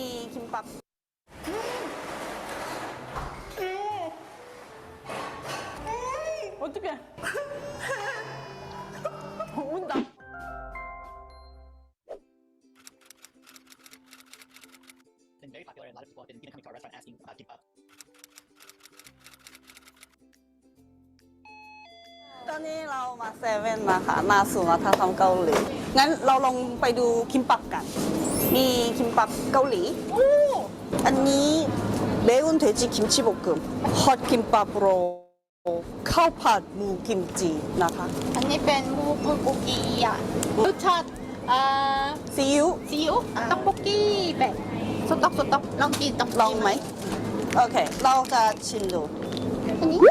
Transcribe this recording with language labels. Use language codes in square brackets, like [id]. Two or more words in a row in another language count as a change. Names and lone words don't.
[ko] 김밥. 어떡해. 온다. [en] Been very popular. A lot of people have been even coming to our restaurant asking about kimbap. [th] ตอนนี้เรามาเซเว่นนะคะมาสู่วัฒนธรรมเกาหลีงั้นเราลองไปดูคิมปับกันมีคิมปับเกาหลีอันนี้ [ko] 매운 돼지 김치볶음 헛김밥으로 [th] ข้าวผัดหมูกิมจินะคะ อันนี้เป็นหมูบุกกี้อ่ะรสชาติ ซีอิ๊ว ซีอิ๊วต๊อกบุกกี้แบบสต๊อกลองกินต๊อก ลองไหมโอเคเราจะชิมดูเย้